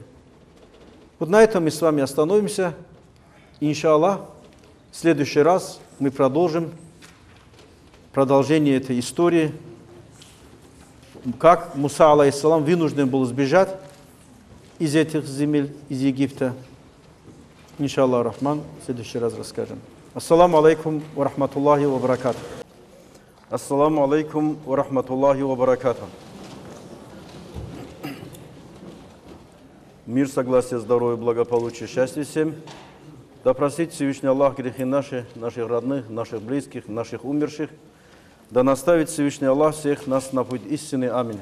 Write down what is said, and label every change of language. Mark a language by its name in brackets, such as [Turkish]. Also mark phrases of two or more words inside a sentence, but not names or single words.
[Russian] Вот на этом мы с вами остановимся. Иншаллах, в следующий раз мы продолжим продолжение этой истории, как Муса, алейхиссалам, вынужден был сбежать из этих земель, из Египта. [Arabic] إن شاء الله رحمن, [Russian] в следующий раз расскажем. [Arabic] السلام عليكم ورحمة الله وبركاته. السلام عليكم ورحمة الله وبركاته. [Russian] Мир, согласие, здоровье, благополучие, счастье всем. Да простит Всевышний Аллах грехи наши, наших родных, наших близких, наших умерших. Да наставит Всевышний Аллах всех нас на путь истины. Аминь.